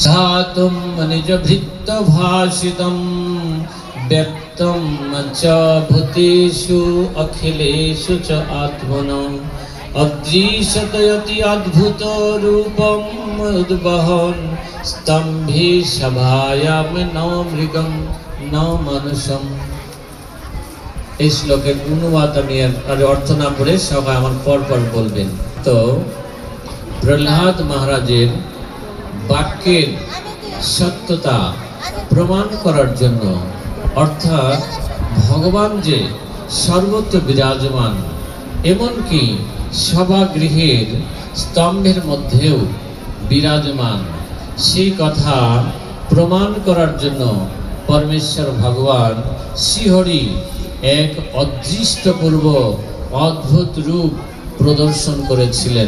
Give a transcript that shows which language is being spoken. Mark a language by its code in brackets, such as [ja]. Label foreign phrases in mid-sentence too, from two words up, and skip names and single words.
[sa] সাতুম নিজ ভৃত্ত ভাষিতম ব্যক্তম চ ভূতেষু অখিলেষু চ আত্মনঃ অদৃশ্যতয়তি অদ্ভুত রূপম উদ্বহন স্তম্ভে সভায়াম ন মৃগম ন মনুষম। [bn] এই শ্লোকের অনুবাদ আমি আর অর্থ না পড়ে সবাই আমার পর বলবেন। তো প্রহ্লাদ মহারাজের বাক্যের সত্যতা প্রমাণ করার জন্য, অর্থাৎ ভগবান যে সর্বত্র বিরাজমান, এমনকি সভাগৃহের স্তম্ভের মধ্যেও বিরাজমান, সেই কথা প্রমাণ করার জন্য পরমেশ্বর ভগবান শ্রীহরি এক অদৃষ্টপূর্ব অদ্ভুত রূপ প্রদর্শন করেছিলেন।